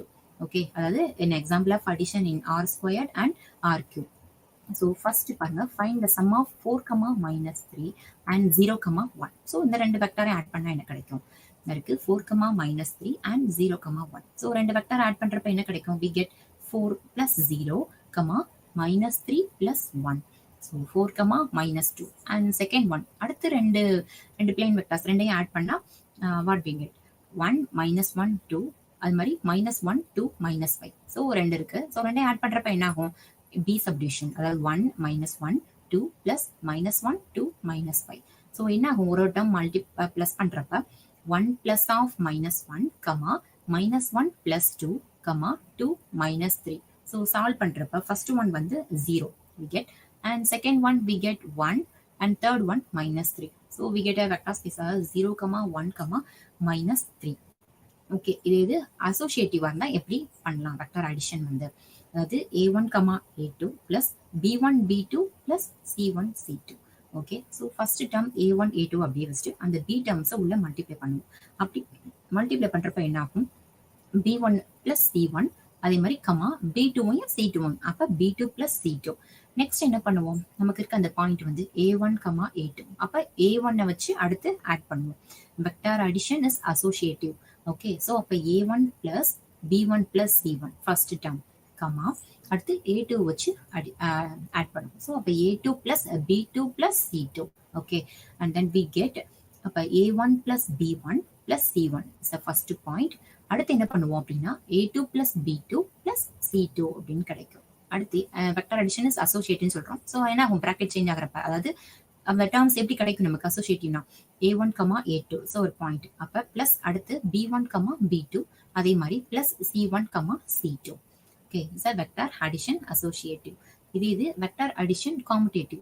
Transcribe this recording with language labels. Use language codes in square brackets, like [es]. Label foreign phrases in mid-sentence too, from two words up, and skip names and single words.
[en] ஓகே, அதாவது an example of addition in R squared and R cube. So first பாருங்க, find the sum of 4, -3 and 0, 1. [ta] ஸோ இந்த ரெண்டு [en] vector add [ta] பண்ணா என்ன கிடைக்கும்? இருக்கு 4, -3 and 0, 1. ஸோ ரெண்டு வெக்டார் ஆட் பண்றப்ப என்ன கிடைக்கும்? [en] we get 4 plus 0, -3 plus 1. ஸோ 4, -2 and second one. [ta] அடுத்து ரெண்டு [en] plane vectors [ta] ரெண்டையும் ஆட் பண்ணா [en] what we get? [ta] 1 -1 2, அது மாதிரி -1 2 -5. ஸோ ரெண்டு இருக்கு. ஸோ ரெண்டையும் ஆட் பண்றப்ப என்ன ஆகும்? [en] B subdivision, [ta] அதாவது 1 -1 2 plus -1 2 -5. ஸோ என்ன ஆகும்? ஒரு [en] term plus [ta] பண்றப்ப 1 [en] plus of [ta] -1, -1 plus 2, 2 -3. [en] so solve பண்றப்ப first one வந்து 0 we get, and second one we get 1 and third one -3. ஸோ we get a vector space 0, 1, -3. [ta] ஓகே, இது அசோசியேட்டிவா இருந்தா எப்படி பண்ணலாம் [en] vector addition [ta] வந்து, அதாவது [en] a1, a2 plus b1 b2 plus c1 c2. [ta] ஓகே, ஸோ [en] first term [ta] a1 a2 அப்படியே வச்சுட்டு அந்த b டேர்ம்ஸை உள்ள மல்டிப்ளை பண்ணுவோம். அப்படி மல்டிப்ளை பண்றப்ப என்ன ஆகும்? [en] b1 plus c1, [ta] அதே மாதிரி b2வையும் c2வையும், அப்ப [en] b2 plus c2. [ta] நெக்ஸ்ட் என்ன பண்ணுவோம்? நமக்கு இருக்க அந்த பாயிண்ட் வந்து a1, a2. அப்ப a1 வச்சு அடுத்து ஆட் பண்ணுவோம். [en] vector addition is associative. [ta] ஓகே, ஸோ அப்ப [en] a1 plus b1 plus c1 first term, [ta] அடுத்து a2 வச்சு ஆட் பண்ணுவோம். [en] ஸோ அப்ப a2 plus b2 plus c2. okay, and then we get அப்ப a1 plus b1 plus c1 is the first point. [ta] அடுத்து என்ன பண்ணுவோம் அப்படின்னா [en] a2 plus b2 plus c2 [ta] அப்படின்னு கிடைக்கும். அடுத்து [en] vector addition is associative [ta] சொல்றோம். ஸோ என்ன ஆகும்? [en] bracket change [ta] ஆகிறப்ப, அதாவது அந்த டேர்ம்ஸ் எப்படி கிடைக்கும் நமக்கு அசோசியேட்டிவ்னா a1, a2. ஸோ ஒரு பாயிண்ட், அப்ப பிளஸ் அடுத்து b1, b2, அதே மாதிரி பிளஸ் c1, c2. ஓகே, [en] sir vector addition associative. [ta] இது [en] vector addition commutative.